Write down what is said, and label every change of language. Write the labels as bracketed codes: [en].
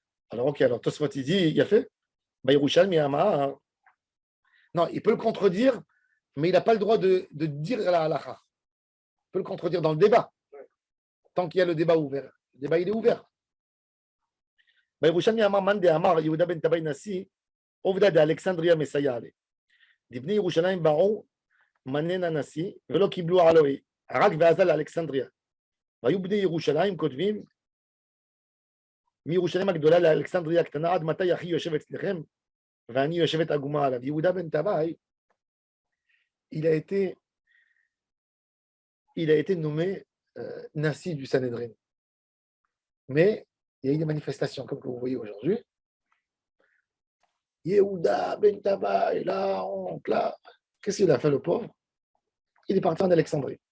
[fr] Alors, ok, alors Tosfot, il dit, il a fait Bayrushan, Miyama. Non, il peut le contredire, mais il n'a pas le droit de dire la halakha. Il peut le contredire dans le débat. Tant qu'il y a le débat ouvert. Le débat, il est ouvert. [he] בירושלמי אמר מאן דאמר יהודה בן טבעי נשיא עובדא דאלכסנדריה מסייע לי. דבני ירושלים באו מנן הנשיא ולא קיבלו עלוהי, רק ועזה לאלכסנדריה. והיו בני ירושלים כותבים מירושלים הגדולה לאלכסנדריה הקטנה עד מתי אחי יושב אצלכם ואני יושבת עגומה עליו. [fr] יהודה בן טבעי, il a été nommé Nassi du Sanhédrin. Mais il y a eu des manifestations, comme vous voyez aujourd'hui. Yehuda ben Tabaï, là, honte, là. Qu'est-ce qu'il a fait, le pauvre? Il est parti en Alexandrie.